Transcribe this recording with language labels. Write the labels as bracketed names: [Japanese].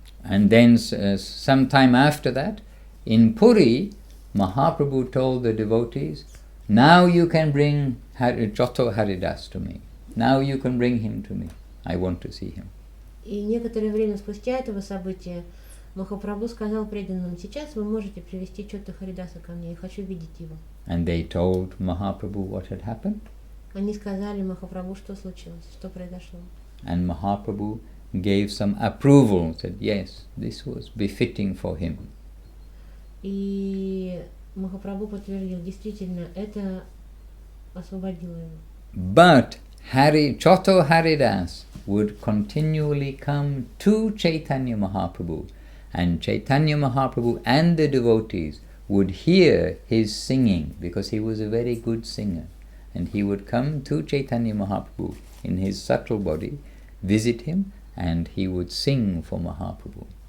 [English] And then some time after that, in Puri, Mahaprabhu told the devotees, now you can bring Chotto Haridas to me. now you can bring him to me. I want to see him. [Russian] И некоторое время спустя этого события Махапрабху сказал преданным: сейчас вы можете привести Чотта Харидаса ко мне, я хочу видеть его. [English] And they told Mahaprabhu what had happened. [Russian] Они сказали Махапрабху, что случилось, что произошло. [English] And Mahaprabhu gave some approval, said yes, this was befitting for him. [Russian] И Махапрабху подтвердил, действительно, это освободило его. [English] But Chotto Haridas would continually come to Chaitanya Mahaprabhu, and Chaitanya Mahaprabhu and the devotees would hear his singing, because he was a very good singer, and he would come to Chaitanya Mahaprabhu in his subtle body, visit him, and he would sing for Mahaprabhu.